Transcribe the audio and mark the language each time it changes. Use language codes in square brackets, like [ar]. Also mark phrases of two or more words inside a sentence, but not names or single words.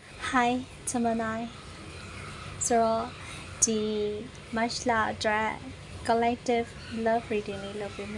[my] Hi Gemini ဆိုတော့ဒီ March လအတွက် [en] collective love reading [my] လေးလုပ်ပေး